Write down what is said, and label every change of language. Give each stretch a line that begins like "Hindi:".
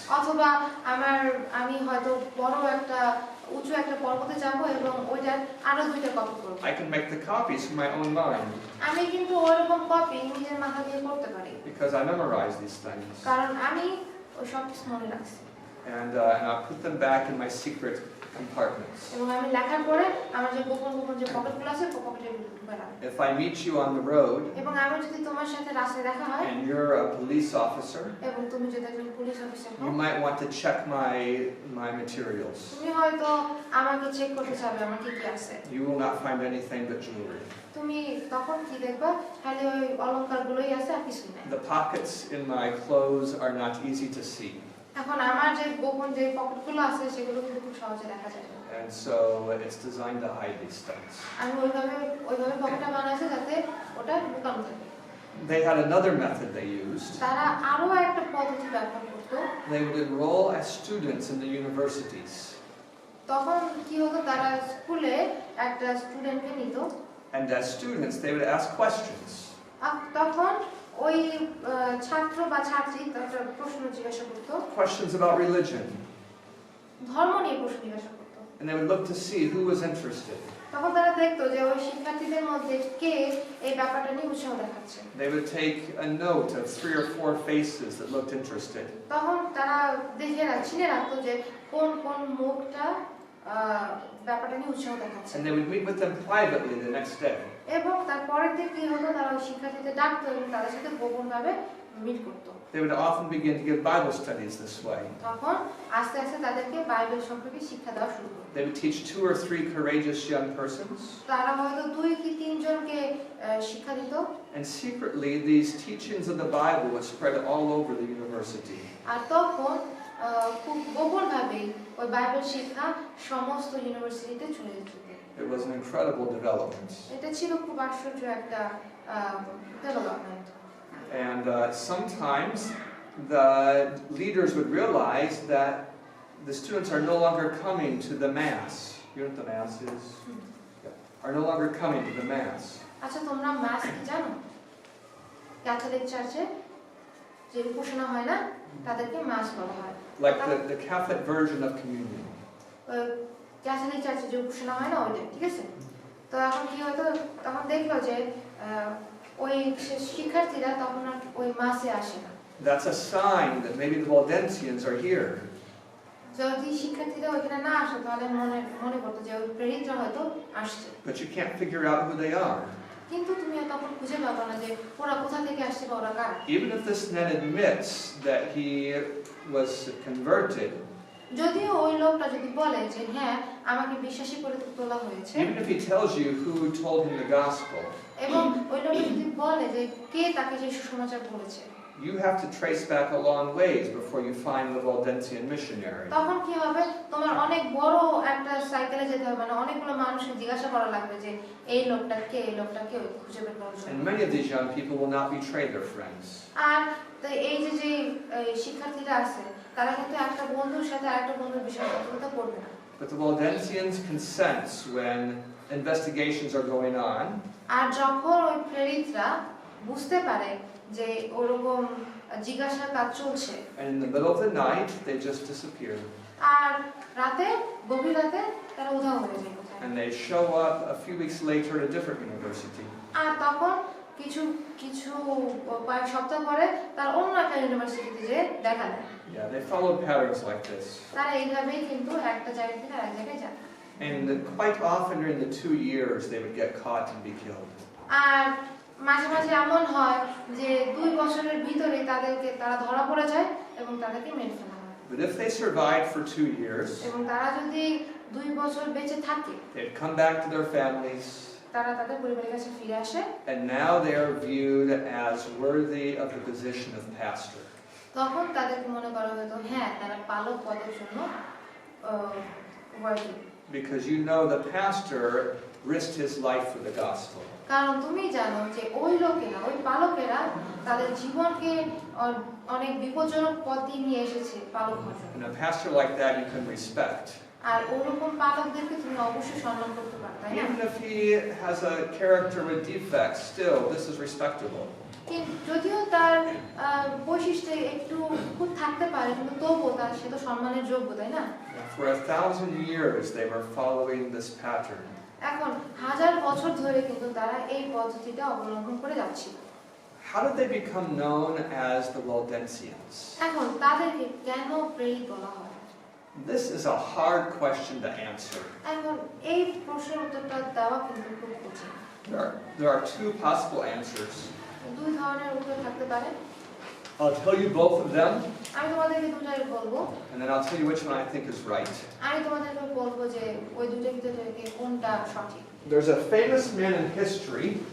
Bangla: অথবা আমি হয়তো বড় একটা উঁচু একটা পর্বতে যাব এবং ওইটার আরো 2টা কপি করব।
English: I can make the copies from my own mind
Bangla: আমি কিন্তু ওইরকম কপি নিজের মাথা দিয়ে করতে পারি,
English: because I memorize these things.
Bangla: কারণ আমি ওই সব কিছু মনে রাখছি,
English: And I'll put them back in my secret compartments.
Bangla: এবং আমি লেখার পরে আমার যে গোপন গোপন যে পকেটগুলো আছে পকেটে ঢুকে রাখবে
English: If I meet you on the road
Bangla: এবং আমি যদি তোমার সাথে রাস্তায় দেখা হয়
English: and you're a police officer,
Bangla: এবং তুমি যদি একজন পুলিশ অফিসার
English: you
Bangla: হও
English: might want to check my materials.
Bangla: তুমি হয়তো আমাকে চেক করতে চাবে আমার কি কি আছে
English: You will not find anything but jewelry.
Bangla: তুমি তখন কি দেখবা খালি ওই অলংকারগুলোই আছে আর কিছুই নাই
English: The pockets in my clothes are not easy to see.
Bangla: এখন আমার যে গোপন যে পকেটগুলো আছে সেগুলো কিন্তু খুব সহজে দেখা যায় না
English: And so it's designed to hide these things.
Bangla: আমি ওইভাবে পকেটটা বানাইছি যাতে ওটা লুকানো থাকে
English: They had another method they used.
Bangla: তারা আরো একটা পদ্ধতি ব্যবহার করতো
English: They would enroll as students in the universities.
Bangla: তখন কি হতো তারা স্কুলে একটা স্টুডেন্টকে নিত
English: And as students, they would ask questions.
Bangla: আর তখন ওই ছাত্র বা ছাত্রী একটা প্রশ্ন জিজ্ঞাসা করতো
English: Questions about religion.
Bangla: ধর্ম নিয়ে প্রশ্ন জিজ্ঞাসা করতো
English: And they would look to see who was interested.
Bangla: তখন তারা দেখতো যে ওই শিক্ষার্থীদের মধ্যে কে এই ব্যাপারটা নিয়ে উৎসাহ দেখাচ্ছে
English: They would take a note of 3 or 4 faces that looked interested.
Bangla: তখন তারা চিনে রাখতো যে কোন কোন মুখটা ব্যাপারটা নিয়ে উৎসাহ দেখাচ্ছে
English: And they would meet with them privately the next day.
Bangla: এবং তারপরের দিন কি হতো তারা ওই শিক্ষার্থীদের ডাকতো এবং তাদের সাথে গোপনভাবে মিট করতো
English: They would often begin to give Bible studies this way.
Bangla: তখন আস্তে আস্তে তাদেরকে বাইবেল সম্পর্কে শিক্ষা দেওয়া শুরু করতো
English: They would teach 2 or 3 courageous young persons.
Bangla: তারা হয়তো 2 কি 3 জনকে শিক্ষা দিত
English: And secretly, these teachings of the Bible would spread all over the university.
Bangla: আর তখন খুব গোপনভাবে ওই বাইবেল শিক্ষা সমস্ত ইউনিভার্সিটিতে ছড়িয়ে যেত
English: It was an incredible development.
Bangla: এটা ছিল খুব আশ্চর্য একটা development
English: And sometimes the leaders would realize that the students are no longer coming to the Mass. You know what the Mass is? Are no longer coming to the Mass.
Bangla: আচ্ছা তোমরা মাস কি জানো Catholic চার্চে যে উপাসনা হয় না তাদেরকে মাস বলা হয়
English: Like the Catholic version of communion.
Bangla: Catholic চার্চে যে উপাসনা হয় না ওইটা ঠিক আছে তো এখন কি হতো তখন দেখলো যে ওই শিক্ষার্থীরা তখন আর ওই মাসে আসে না
English: That's a sign that maybe the Waldensians are here.
Bangla: যদি শিক্ষার্থীরা ওইখানে না আসে তাহলে মনে করতো যে ওই প্রেরিতরা হয়তো আসছে
English: But you can't figure out who they are.
Bangla: কিন্তু তুমি তখন খুঁজে পাবো না যে ওরা কোথা থেকে আসছে বা ওরা কারা
English: Even if this man admits that he was converted,
Bangla: যদিও ওই লোকটা যদি বলে যে হ্যাঁ আমাকে বিশ্বাসী করে তোলা হয়েছে
English: even if he tells you who told him the gospel,
Bangla: এবং ওই লোকটা যদি বলে যে কে তাকে যে সুসমাচার বলেছে
English: you have to trace back a long ways before you find the Waldensian missionary.
Bangla: তখন কি হবে তোমার অনেক বড় একটা সাইকেলে যেতে হবে মানে অনেকগুলো মানুষকে জিজ্ঞাসা করা লাগবে যে এই লোকটাকে খুঁজে বের করার জন্য
English: And many of these young people will not betray their friends.
Bangla: আর তো এই যে শিক্ষার্থীরা আছে তারা কিন্তু একটা বন্ধুর সাথে আরেকটা বন্ধুর বিশ্বাসঘাতকতা করবে না
English: But the Waldensians can sense when investigations are going on,
Bangla: আর যখন ওই প্রেরিতরা বুঝতে পারে যে ওরকম জিজ্ঞাসার কাজ চলছে
English: and in the middle of the night, they just disappear.
Bangla: আর গভীর রাতে তারা উধাও হয়ে যায় কোথায়
English: And they show up a few weeks later at a different university.
Bangla: আর তখন কিছু কয়েক সপ্তাহ পরে তার অন্য একটা ইউনিভার্সিটিতে যে দেখা দেয়
English: Yeah, they followed patterns like this.
Bangla: তারা এইভাবেই কিন্তু একটা জায়গা থেকে আরেক জায়গায় যায়
English: And quite often during the 2 years, they would get caught and be killed.
Bangla: আর মাঝে মাঝে এমন হয় যে 2 বছরের ভিতরে তারা ধরা পড়ে যায় এবং তাদেরকে মেরে ফেলা হয়
English: But if they survived for 2 years,
Bangla: এবং তারা যদি 2 বছর বেঁচে থাকে
English: they'd come back to their families,
Bangla: তারা তাদের পরিবারের কাছে ফিরে আসে
English: and now they are viewed as worthy of the position of pastor.
Bangla: তখন তাদেরকে মনে করা হতো হ্যাঁ তারা পালক পদের জন্য worthy
English: Because you know the pastor risked his life for the gospel.
Bangla: কারণ তুমি জানো যে ওই পালকেরা তাদের জীবনকে অনেক বিপজ্জনক পথে নিয়ে এসেছে পালক হওয়ার জন্য
English: And a pastor like that you can respect.
Bangla: আর ওরকম পালকদেরকে তুমি অবশ্যই সম্মান করতে পারো তাই না
English: Even if he has a character with defects, still this is respectable.
Bangla: কিন্তু যদিও তার বৈশিষ্ট্য একটু খুব থাকতে পারে কিন্তু তবুও সে তো সম্মানের যোগ্য তাই না
English: For 1,000 years they were following this pattern.
Bangla: এখন 1000 বছর ধরে কিন্তু তারা এই পদ্ধতিটা অবলম্বন করে যাচ্ছে
English: How did they become known as the Waldensians?
Bangla: এখন তাদেরকে কেন প্রেরিত বলা হয়
English: This is a hard question to answer.
Bangla: এখন এই প্রশ্নের উত্তরটা দেওয়া কিন্তু খুব কঠিন।
English: There are two possible answers.
Bangla: দুই ধরনের উত্তর থাকতে পারে।
English: I'll tell you both of them,
Bangla: আমি তোমাদেরকে দুটাই বলবো।
English: and then I'll tell you which one I think is right.
Bangla: আমি তোমাদেরকে বলবো যে ওই দুটোর ভিতর থেকে কোনটা সঠিক।
English: There's a famous man in history.